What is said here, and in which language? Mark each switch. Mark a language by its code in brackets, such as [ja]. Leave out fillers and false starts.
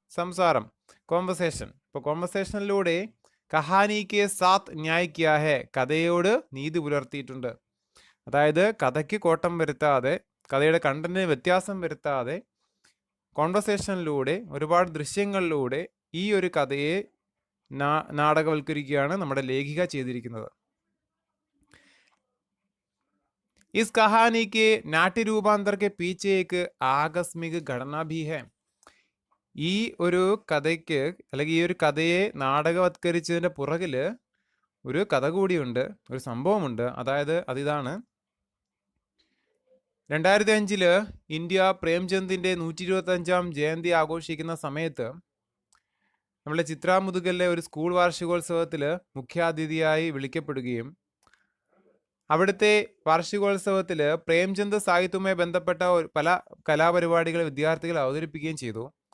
[ml] സംസാരം, കോൺവെർസേഷൻ. ഇപ്പോൾ കോൺവെർസേഷനിലൂടെ [hi] കഹാനിക്ക് സാത്ത് ന്യായ് കിയാ ഹെ, [ml] കഥയോട് നീതി പുലർത്തിയിട്ടുണ്ട്. അതായത് കഥയ്ക്ക് കോട്ടം വരുത്താതെ, കഥയുടെ കണ്ടന്റിന് വ്യത്യാസം വരുത്താതെ കോൺവെർസേഷനിലൂടെ ഒരുപാട് ദൃശ്യങ്ങളിലൂടെ ഈ ഒരു കഥയെ നാടകവൽക്കരിക്കുകയാണ് നമ്മുടെ ലേഖിക ചെയ്തിരിക്കുന്നത്. [hi] इस कहानी के नाट्य रूपांतर के पीछे एक आकस्मिक घटना भी है. [ml] ഈ ഒരു കഥയ്ക്ക് അല്ലെങ്കിൽ ഈ ഒരു കഥയെ നാടകവത്കരിച്ചതിൻ്റെ പുറകിൽ ഒരു കഥ കൂടിയുണ്ട്, ഒരു സംഭവമുണ്ട്. അതായത് അതിതാണ്, 2005 ഇന്ത്യ പ്രേംചന്ദിൻ്റെ 125 ജയന്തി ആഘോഷിക്കുന്ന സമയത്ത് നമ്മളെ ചിത്രാ മുതുകലിലെ ഒരു സ്കൂൾ വാർഷികോത്സവത്തിൽ മുഖ്യാതിഥിയായി വിളിക്കപ്പെടുകയും അവിടുത്തെ വാർഷികോത്സവത്തിൽ പ്രേംചന്ദ് സാഹിത്യവുമായി ബന്ധപ്പെട്ട പല കലാപരിപാടികൾ വിദ്യാർത്ഥികൾ അവതരിപ്പിക്കുകയും ചെയ്തു.